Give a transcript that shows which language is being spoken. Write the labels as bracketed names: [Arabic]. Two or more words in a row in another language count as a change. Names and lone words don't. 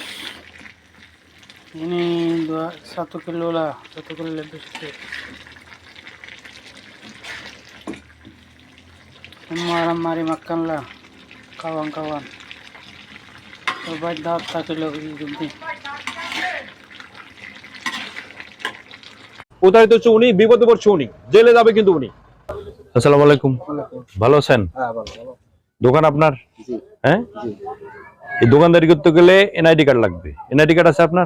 [Malay] Ini 1 kilo lah, 1 kilo lebih sedikit. Mari makan lah kawan-kawan. Coba dapat kilo ini. [Bangla] প্রতারিত হচ্ছে উনি, বিপদে পড়ছে উনি, জেলে যাবে কিন্তু উনি। [Arabic] السلام عليكم, [Bangla] ভালো আছেন? হ্যাঁ ভালো। দোকান আপনার? জি হ্যাঁ, জি এই দোকানদারি করতে গেলে [English] NID card [Bangla] লাগবে। [English] NID card [Bangla] আছে আপনার?